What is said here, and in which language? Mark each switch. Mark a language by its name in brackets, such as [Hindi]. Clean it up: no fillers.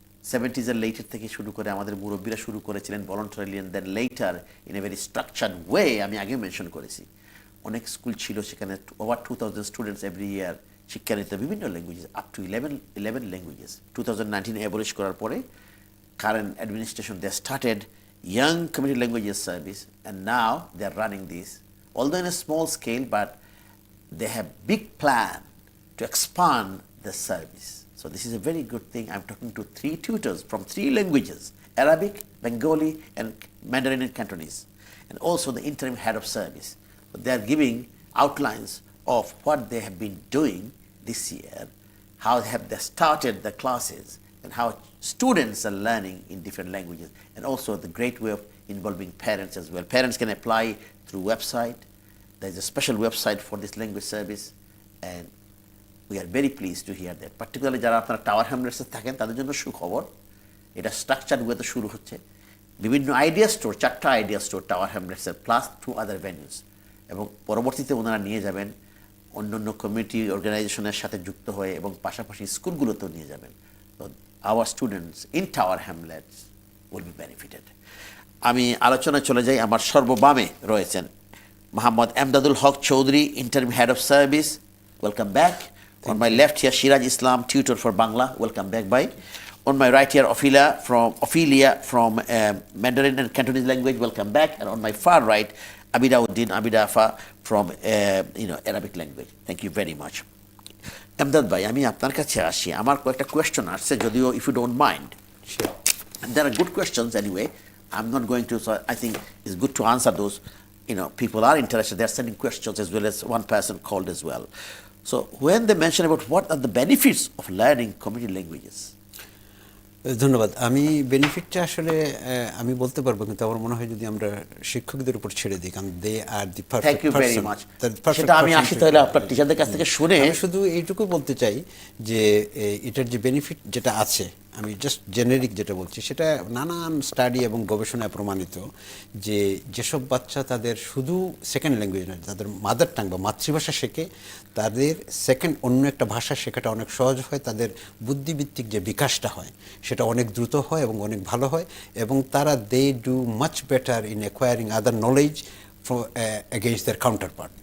[Bangla] 70s এর letter থেকে শুরু করে আমাদের মুরব্বীরা শুরু করেছিলেন voluntarily, [English] And then later in a very structured way. [Bangla] আমি আগে মেনশন করেছি অনেক স্কুল ছিল, সেখানে ওভার 2000 স্টুডেন্টস এভরি ইয়ার শিক্ষা নিত বিভিন্ন languages, up to 11 languages. [English] 2019 [Bangla] abolish করার পরে [English] current administration, they started young community languages service, and now they are running this, although in a small scale, but they have big plan to expand the service. So this is a very good thing. I'm talking to 3 tutors from 3 languages: Arabic, Bengali, and Mandarin and Cantonese, and also the interim head of service. But they are giving outlines of what they have been doing this year, how have they started the classes, and how students are learning in different languages, and also the great way of involving parents as well. Parents can apply through website. There is a special website for this language service, and we are very pleased to hear that. [Bangla] Particularly যারা আপনারা tower হ্যামলেটসে থাকেন তাদের জন্য সুখবর, এটা structured ওয়েতে শুরু হচ্ছে। বিভিন্ন আইডিয়া স্টোর, 4টা আইডিয়া স্টোর টাওয়ার হ্যামলেটসের, প্লাস 2 আদার ভেন্যুস, এবং পরবর্তীতে ওনারা নিয়ে যাবেন অন্যান্য কমিউনিটি অর্গানাইজেশনের সাথে যুক্ত হয়ে, এবং পাশাপাশি স্কুলগুলোতেও নিয়ে যাবেন। [English] তো our students in Tower Hamlets will be benefited. [Bangla] আমি আলোচনায় চলে যাই। আমার সর্ববামে রয়েছেন Mohammad Emdadul Haque Chowdhury, interim head of service. [English] Welcome back. On my left here, Siraj Islam, tutor for Bangla. Welcome back, bhai. On my right here, Ophelia from Mandarin and Cantonese language. Welcome back. And on my far right, Abidafa from Arabic language. Thank you very much. [Bangla] Emdad ভাই, আমি আপনার কাছে আসি। আমার কয়েকটা question আসছে, যদিও [English] If you don't mind. There are good questions anyway. I'm not going to, so I think it's good to answer those. People are interested. They're sending questions, as well as one person called as well. So when they mention about what are the benefits of learning community languages, [Bangla] ধন্যবাদ। আমি বেনিফিটটা আসলে আমি বলতে পারবো, কিন্তু আমার মনে হয় যদি আমরা শিক্ষকদের উপর ছেড়ে দিই, কারণ [English] They are the perfect thank you very much. [Bangla] সেটা আমি আসি তাহলে আপনার টিচারদের কাছ থেকে শুনে। আমি শুধু এইটুকু বলতে চাই যে এটার যে বেনিফিট যেটা আছে, আমি জাস্ট জেনেরিক যেটা বলছি, সেটা নানান স্টাডি এবং গবেষণায় প্রমাণিত যে যেসব বাচ্চা তাদের শুধু সেকেন্ড ল্যাঙ্গুয়েজ নয়, তাদের মাদার টাং বা মাতৃভাষা শেখে, তাদের সেকেন্ড অন্য একটা ভাষা শেখাটা অনেক সহজ হয়, তাদের বুদ্ধিভিত্তিক যে বিকাশটা হয় সেটা অনেক দ্রুত হয় এবং অনেক ভালো হয়, এবং তারা [English] They do much better in acquiring other knowledge against their counterpart.